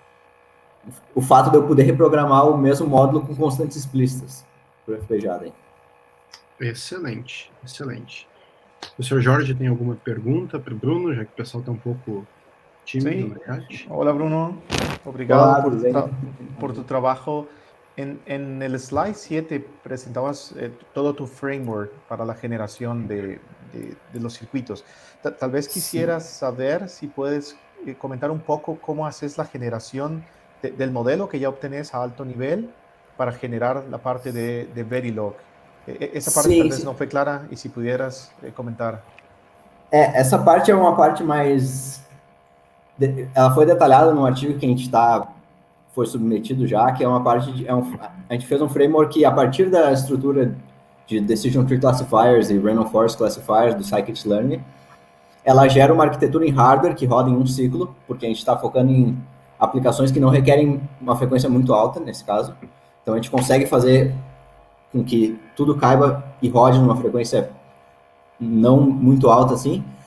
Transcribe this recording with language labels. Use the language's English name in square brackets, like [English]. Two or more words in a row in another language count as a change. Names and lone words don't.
[Portuguese] O fato de eu poder reprogramar o mesmo módulo com constantes explícitas para o FPGA daí. Excelente, excelente. O senhor Jorge tem alguma pergunta para o Bruno, já que o pessoal está um pouco tímido no chat? [Spanish] Hola Bruno, obrigado Hola, por tu trabajo. En el slide 7 presentabas todo tu framework para la generación de los circuitos. Tal vez quisieras saber si puedes comentar un poco cómo haces la generación del modelo que ya obtenés a alto nivel para generar la parte de Verilog. Esa parte tal vez no fue clara y si pudieras comentar. [Portuguese] Essa parte é uma parte mais... Ela foi detalhada no artigo que a gente foi submetido já, que é uma parte de... a gente fez um framework que, a partir da estrutura de [English] Decision Tree Classifiers [Portuguese] e [English] Random Forest Classifiers [Portuguese] do Scikit-learn, ela gera uma arquitetura em hardware que roda em um ciclo, porque a gente está focando em aplicações que não requerem uma frequência muito alta, nesse caso. Então, a gente consegue fazer com que tudo caiba e rode numa frequência não muito alta assim.